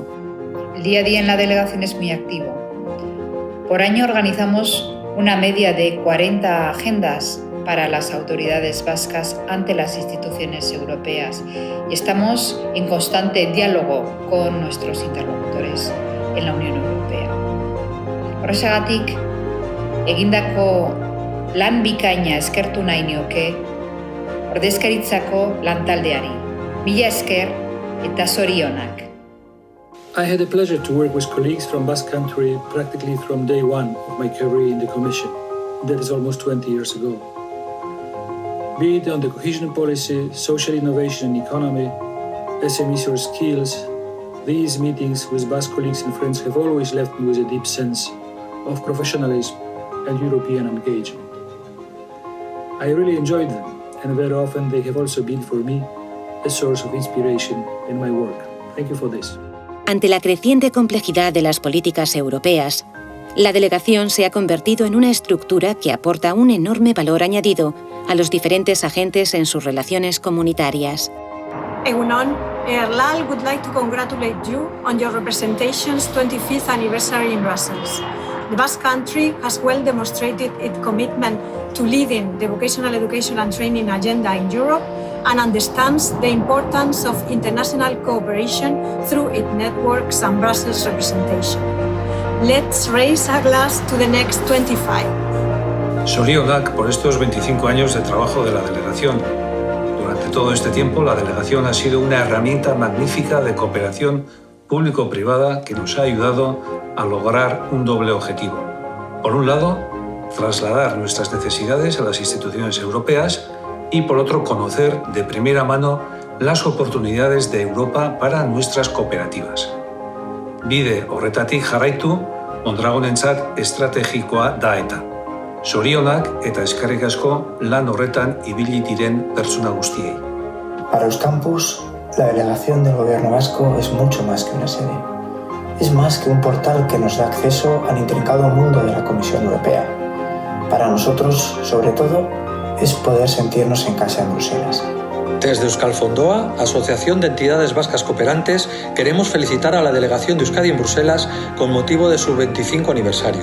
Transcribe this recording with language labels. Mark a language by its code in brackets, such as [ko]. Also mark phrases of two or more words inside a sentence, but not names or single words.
[es] El día a día en la delegación es muy activo. Por año organizamos una media de 40 agendas para las autoridades vascas ante las instituciones europeas y estamos en constante diálogo con nuestros interlocutores en la Unión Europea. [eu] Horrexegatik, egindako lan bikaina eskertu nahi nioke ordezkaritzako lantaldeari. Mila esker eta zorionak. [en] I had the pleasure to work with colleagues from Basque Country practically from day one of my career in the Commission. That is almost 20 years ago. Be it on the cohesion policy, social innovation and economy, SMEs or skills, these meetings with Basque colleagues and friends have always left me with a deep sense of professionalism and European engagement. I really enjoyed them, and very often they have also been for me a source of inspiration in my work. Thank you for this. [es] Ante la creciente complejidad de las políticas europeas, la delegación se ha convertido en una estructura que aporta un enorme valor añadido a los diferentes agentes en sus relaciones comunitarias. [en] Egunon, ERLAL would like to congratulate you on your representation's 25th anniversary in Brussels. The Basque Country has well demonstrated its commitment to leading the vocational education and training agenda in Europe and understands the importance of international cooperation through its networks and Brussels representation. Let's raise a glass to the next 25. [es] Zorionak por estos 25 años de trabajo de la delegación. Durante todo este tiempo, la delegación ha sido una herramienta magnífica de cooperación público-privada que nos ha ayudado a lograr un doble objetivo. Por un lado, trasladar nuestras necesidades a las instituciones europeas y, por otro, conocer de primera mano las oportunidades de Europa para nuestras cooperativas. [eu] Bide horretatik jarraitu, Mondragonentzat estrategikoa da eta. Zorionak eta eskerrik asko lan horretan ibili diren pertsona guztiei. [es] Para Euskampus, la delegación del Gobierno vasco es mucho más que una sede. Es más que un portal que nos da acceso al intrincado mundo de la Comisión Europea. Para nosotros, sobre todo, es poder sentirnos en casa en Bruselas. Desde Euskal Fondoa, Asociación de Entidades Vascas Cooperantes, queremos felicitar a la delegación de Euskadi en Bruselas con motivo de su 25 aniversario.